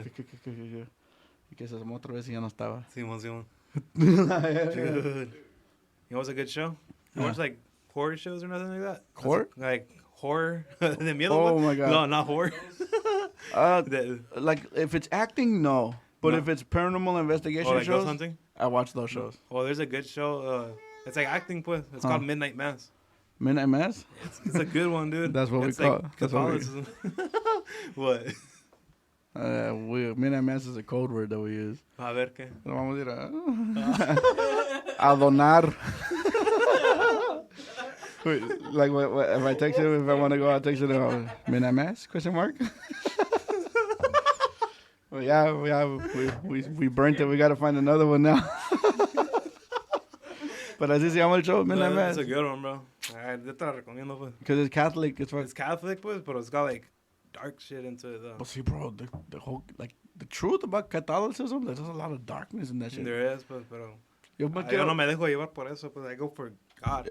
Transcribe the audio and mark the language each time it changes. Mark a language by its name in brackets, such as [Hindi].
[Spanish] Y que se asomó otra vez y ya no estaba. Simón. Dude. [English] You know what's a good show? You watch, like, horror shows or nothing like that? Horror? Like, horror. [Spanish] De miedo. [English] Oh, my God. No, not horror. Like, if it's acting, no. But if it's paranormal investigation like shows, ghost hunting? I watch those shows. Well, there's a good show. It's like acting, pues. It's called Midnight Mass. Midnight Mass? It's a good one, dude. That's what it's we call like it. That's what we... Catholicism. What? Midnight Mass is a code word that we use. [Spanish] A ver qué. Lo vamos a ir a donar. [English] Wait, like, what, if I text you, if I want to go, I'll text you Midnight Mass? Question mark? Well, yeah, we burnt it. We got to find another one now. [Spanish] But así se llama el show, Midnight Mass. [English] It's a good one, bro. [Spanish] Yo te la recomiendo, pues. [English] Because it's Catholic. It's Catholic, pues, but it's got, like, dark shit into it, though. But see, bro, the whole, like, the truth about Catholicism, there's a lot of darkness in that shit. There is, [Spanish] pues, pero... Yo no me dejo llevar por eso, pues, [English] I go for God.